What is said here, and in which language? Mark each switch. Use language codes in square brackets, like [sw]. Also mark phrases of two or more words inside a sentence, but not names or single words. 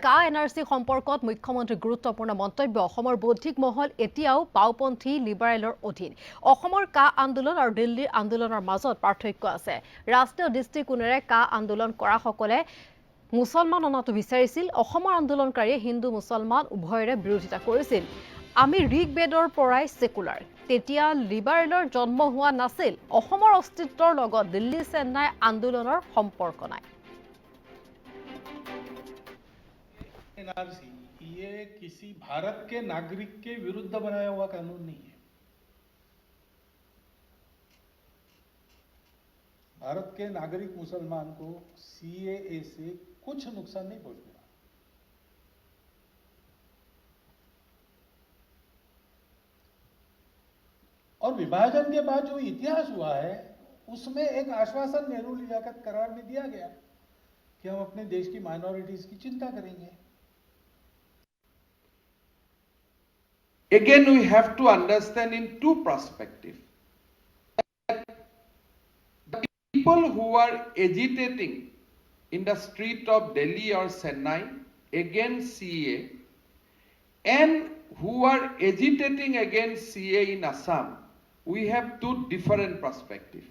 [as] কা এনআৰচি সম্পৰ্কত মুখ্যমন্ত্ৰীৰ গুৰুত্বপূৰ্ণ মন্তব্য অসমৰ বৌদ্ধিক মহল এতিয়াও বাওপন্থী লিবাৰেলৰ অধীন অসমৰ কা আন্দোলন আৰু দিল্লীৰ আন্দোলনৰ মাজত পাৰ্থক্য আছে ৰাষ্ট্ৰীয় দৃষ্টিকোণেৰে কা আন্দোলন কৰা সকলে মুছলমান অনাটো বিচাৰিছিল অসমৰ আন্দোলনকাৰীয়ে হিন্দু মুছলমান উভয়ৰে বিৰোধিতা কৰিছিল আমি ঋগবেদৰ পৰাই সেকুলাৰ তেতিয়া লিবাৰেলৰ জন্ম হোৱা নাছিল অসমৰ অস্তিত্বৰ লগত দিল্লী চেন্নাই আন্দোলনৰ সম্পৰ্ক নাই [hi] एनआरसी ये किसी भारत के नागरिक के विरुद्ध बनाया हुआ कानून नहीं है। भारत के नागरिक मुसलमान को सीएए से कुछ नुकसान नहीं पहुंचेगा। और विभाजन के बाद जो इतिहास हुआ है उसमें एक आश्वासन नेहरू लियाकत करार में दिया गया कि हम अपने देश की माइनॉरिटीज की चिंता करेंगे। [en] Again, we have to understand in two perspectives. The people who are agitating in the street of Delhi or Chennai against CA and who are agitating against CA in Assam, we have two different perspectives.